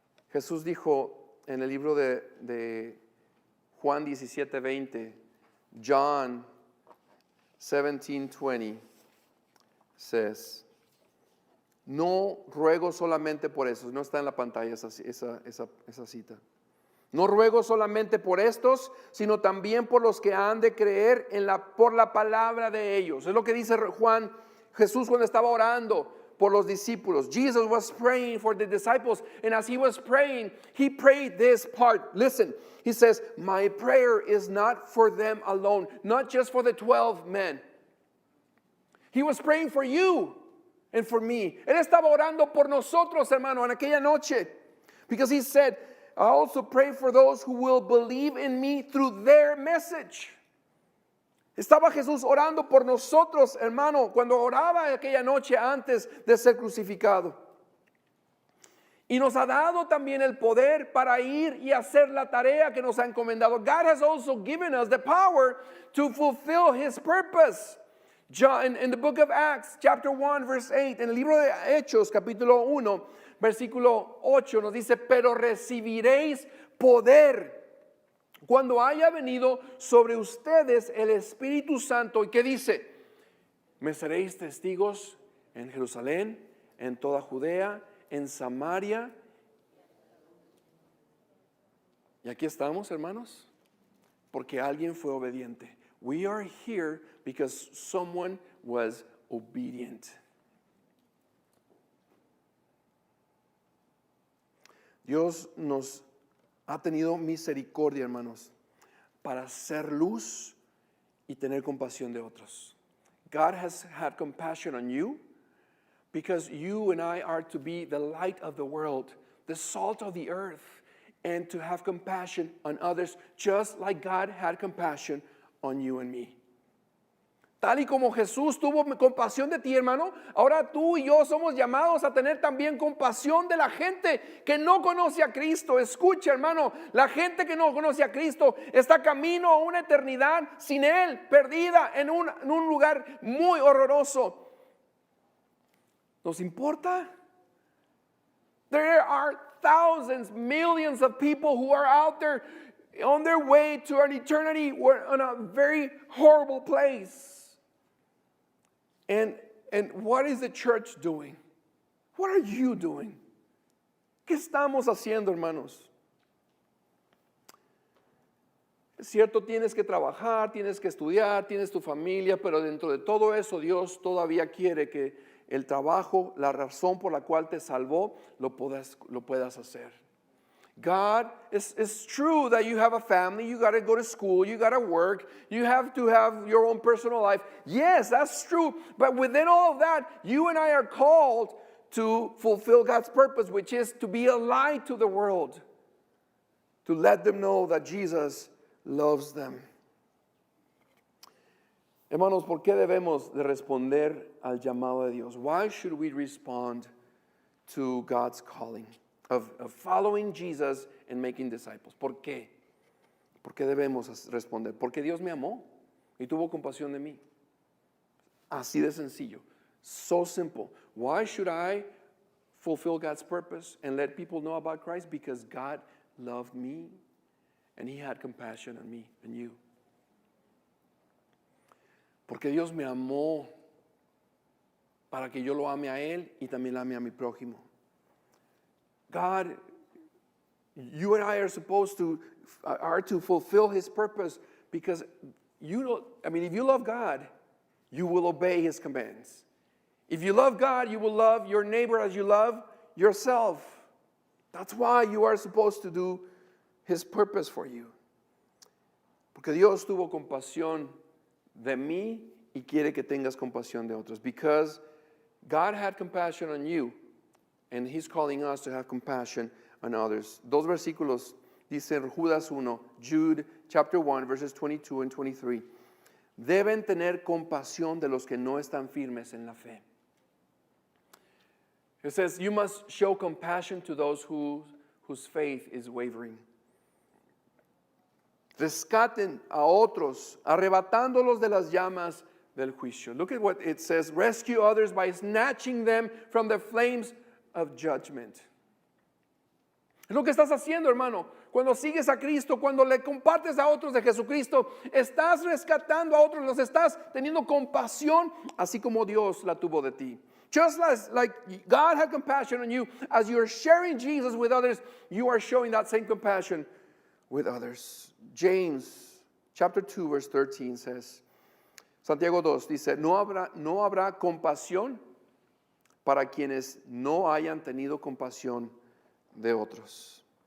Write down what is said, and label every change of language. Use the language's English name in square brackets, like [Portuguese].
[Spanish] Jesús dijo en el libro de Juan 17:20, [English] John 17:20 says, [Spanish] no ruego solamente por eso, no está en la pantalla esa cita. No ruego solamente por estos, sino también por los que han de creer por la palabra de ellos. Es lo que dice Jesús cuando estaba orando por los discípulos. [English] Jesus was praying for the disciples, and as he was praying, he prayed this part. Listen, he says, my prayer is not for them alone, not just for the 12 men. He was praying for you and for me. [Spanish] Él estaba orando por nosotros, hermano, en aquella noche. [English] Because he said, I also pray for those who will believe in me through their message. [Spanish] Estaba Jesús orando por nosotros, hermano, cuando oraba aquella noche antes de ser crucificado. Y nos ha dado también el poder para ir y hacer la tarea que nos ha encomendado. [English] God has also given us the power to fulfill his purpose. John, in the book of Acts, chapter 1, verse 8, [Spanish] en el libro de Hechos, capítulo 1, versículo 8, nos dice, pero recibiréis poder cuando haya venido sobre ustedes el Espíritu Santo. ¿Y qué dice? Me seréis testigos en Jerusalén, en toda Judea, en Samaria. Y aquí estamos, hermanos, porque alguien fue obediente. [English] We are here because someone was obedient. [Spanish] Dios nos ha tenido misericordia, hermanos, para ser luz y tener compasión de otros. [English] God has had compassion on you because you and I are to be the light of the world, the salt of the earth, and to have compassion on others just like God had compassion on you and me. [Spanish] Tal y como Jesús tuvo compasión de ti, hermano, ahora tú y yo somos llamados a tener también compasión de la gente que no conoce a Cristo. Escucha, hermano, la gente que no conoce a Cristo está camino a una eternidad sin Él, perdida en un lugar muy horroroso. ¿Nos importa? [English] There are thousands, millions of people who are out there on their way to an eternity in a very horrible place. And what is the church doing? What are you doing? [Spanish] ¿Qué estamos haciendo, hermanos? Es cierto, tienes que trabajar, tienes que estudiar, tienes tu familia, pero dentro de todo eso Dios todavía quiere que el trabajo, la razón por la cual te salvó, lo puedas hacer. [English] God, it's true that you have a family, you got to go to school, you got to work, you have to have your own personal life. Yes, that's true. But within all of that, you and I are called to fulfill God's purpose, which is to be a light to the world, to let them know that Jesus loves them. [Spanish] Hermanos, ¿por qué debemos de responder al llamado de Dios? [English] Why should we respond to God's calling? Of following Jesus and making disciples. [Spanish] ¿Por qué? ¿Por qué debemos responder? Porque Dios me amó y tuvo compasión de mí. Así de sencillo. [English] So simple. Why should I fulfill God's purpose and let people know about Christ? Because God loved me and He had compassion on me and you. Porque Dios me amó para que yo lo ame a Él y también ame a mi prójimo. God, you and I are supposed to fulfill His purpose because if you love God, you will obey His commands. If you love God, you will love your neighbor as you love yourself. That's why you are supposed to do His purpose for you. [Spanish] Porque Dios tuvo compasión de mí y quiere que tengas compasión de otros. [English] Because God had compassion on you. And He's calling us to have compassion on others. [Spanish] Dos versículos dice Judas 1, [English] Jude chapter 1, verses 22 and 23. [Spanish] Deben tener compasión de los que no están firmes en la fe. [English] It says, you must show compassion to those whose faith is wavering. [Spanish] Rescaten a otros, arrebatándolos de las llamas del juicio. [English] Look at what it says. Rescue others by snatching them from the flames of judgment. [Spanish] Es lo que estás haciendo, hermano. Cuando sigues a Cristo, cuando le compartes a otros de Jesucristo, estás rescatando a otros, los estás teniendo compasión, así como Dios la tuvo de ti. [English] Just like God had compassion on you, as you're sharing Jesus with others, you are showing that same compassion with others. James chapter 2 verse 13 says, [Spanish] Santiago 2 dice, no habrá compasión para quienes no hayan tenido compasión de otros.